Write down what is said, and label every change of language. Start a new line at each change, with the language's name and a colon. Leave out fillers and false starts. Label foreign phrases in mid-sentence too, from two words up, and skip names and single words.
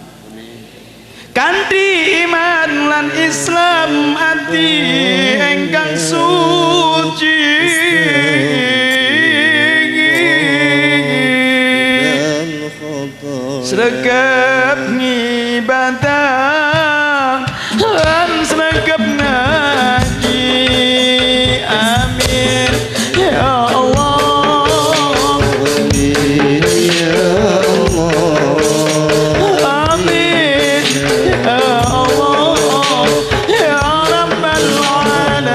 Javanese: kanthi iman lan Islam ati engkang suci sregep ngibadah lan sregep ngaji
Arabic: amin ya Allah amin ya Allah amin ya Allah ya Rabbal alamin